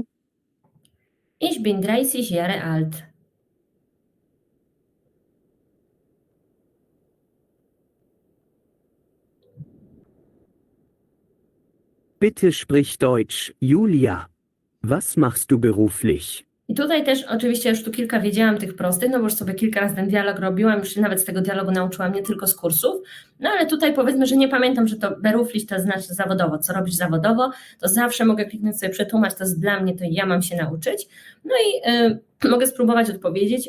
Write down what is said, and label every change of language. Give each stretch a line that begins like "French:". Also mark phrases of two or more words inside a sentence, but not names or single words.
German: Ich bin 30 Jahre alt. Bitte sprich Deutsch, Julia. Was machst du beruflich?
Polish: I tutaj też oczywiście już tu kilka wiedziałam tych prostych, no bo już sobie kilka razy ten dialog robiłam, już się nawet z tego dialogu nauczyłam, nie tylko z kursów, no ale tutaj powiedzmy, że nie pamiętam, że to beruflich to znaczy zawodowo, co robisz zawodowo, to zawsze mogę kliknąć sobie przetłumacz, to jest dla mnie, to ja mam się nauczyć, no i mogę spróbować odpowiedzieć.